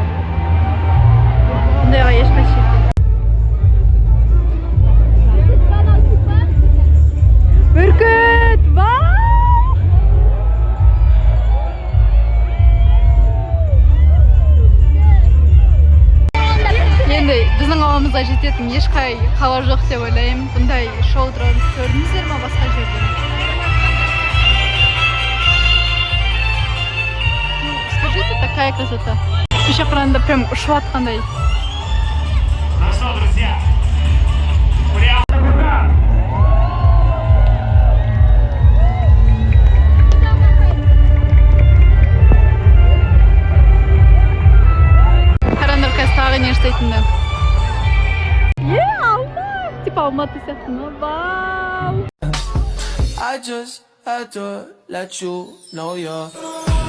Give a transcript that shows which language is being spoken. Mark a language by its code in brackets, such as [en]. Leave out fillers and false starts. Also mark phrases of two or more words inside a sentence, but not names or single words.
[kk] Бұндайға ешқашан. Бүркіт! Вау! Енді біздің ауамызға жететін ешқай қала жоқ деп ойлаймын. Бұндай шоу тұрамыз көрдіңіздер ма басқа жерде? [ru] Скажите, такая красота. [kk] Еще қыранда прям ұшып атқандай. [ru] Ну что, друзья, прямо [kk] Қарандар қазір тағы не істейтінді. Алма! Типа Алматы сияқты ма? Вау! [en] I just had to let you know you're